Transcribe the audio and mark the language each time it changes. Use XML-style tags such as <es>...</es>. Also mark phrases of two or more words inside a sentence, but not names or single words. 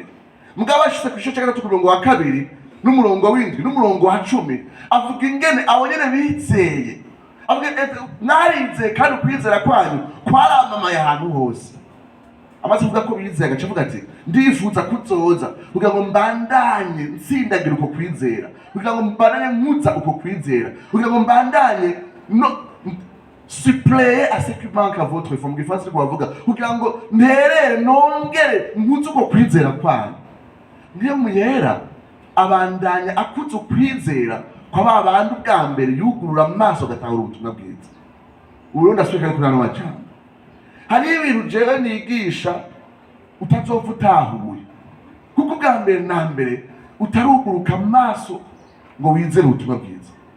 <rn>Mugabo ashitse ku gice cya gatatu ku murongo wa 2 n'umurongo w'7 n'umurongo wa 10 avuga ingene abo nyene bizeye, avuga narinze kandi ukwizera kwanyu kwaramamaye ahantu hose. Amaze kuvuga ko bizeye agace avuga ati ndifuza kuzoza kugira ngo mbandanye nsindagira uko kwizera, kugira ngo mbandanye nkuza uko kwizera, kugira ngo mbandanye no</rn> <fr>suppléer à ce qui manque à votre foi.</fr> <rn>Mu gifaransa ko bavuga kugira ngo nterere nongere nkuze uko kwizera kwanyu. Mpwemu Yera abandanya akuze ukwizera kwa ba bantu bwa mbere yugurura amaso agatahura ubutumwa bwiza. Ubu ndasubiye kuri hano wacu hari ibintu jewe nigisha utazopfa utahuye, kuko bwa mbere na mbere utaruguruka amaso ngo wizere ubutumwa bwiza.</rn>